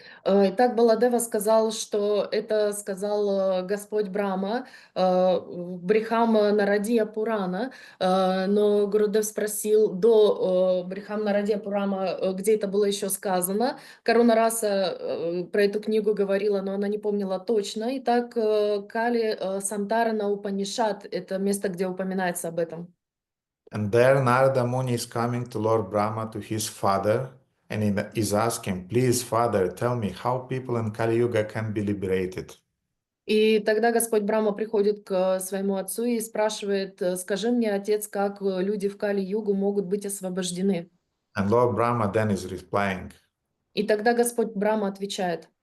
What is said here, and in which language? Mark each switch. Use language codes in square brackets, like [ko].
[ru] Итак, Баладева сказал, что это сказал Господь Брахма в Брихам Нарадия Пурана, но Гурудев спросил до Брихам Нарадия Пурана, где это было еще сказано. Карунараса про эту книгу говорила, но она не помнила точно. Итак, Кали Сантарана Упанишад — это место, где упоминается об этом. [en] And there Narada Muni is coming to Lord Brahma, to his father, and he is asking, please, Father, tell me how people in Kali Yuga can be liberated. [ru] И тогда Господь Брахма приходит к своему отцу и спрашивает: скажи мне, отец, как люди в Кали-югу могут быть освобождены? [en] And Lord Brahma then is replying, [ru] И тогда Господь Брахма отвечает: